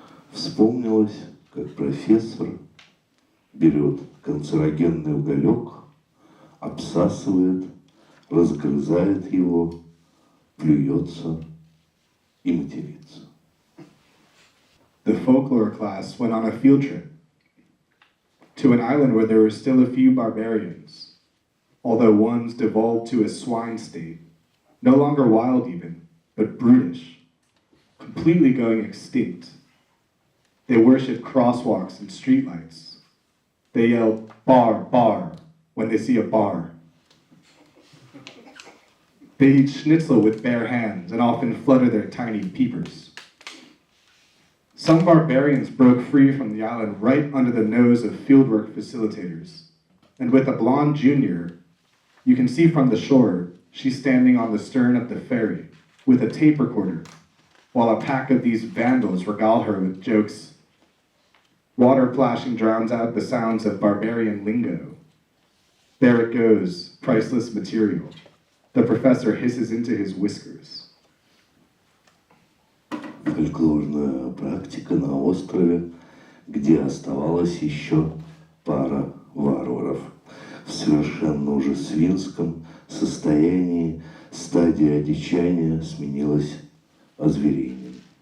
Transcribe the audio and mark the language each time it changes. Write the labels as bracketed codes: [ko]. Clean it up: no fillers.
[ru] Вспомнилось, как профессор берет канцерогенный уголек, обсасывает, разгрызает его, плюется и матерится. [en] The folklore class went on a field trip to an island where there were still a few barbarians, although ones devolved to a swine state, no longer wild even, but brutish, completely going extinct. They worship crosswalks and streetlights. They yell, bar, bar, when they see a bar. They eat schnitzel with bare hands and often flutter their tiny peepers. Some barbarians broke free from the island right under the nose of fieldwork facilitators. And with a blonde junior, you can see from the shore, she's standing on the stern of the ferry with a tape recorder, while a pack of these vandals regale her with jokes. Water plashing drowns out the sounds of barbarian lingo. There it goes, priceless material. The professor hisses into his whiskers. [ru] Фольклорная практика на острове, где оставалась еще пара варваров. В совершенно уже свинском состоянии стадия одичания сменилась озверением.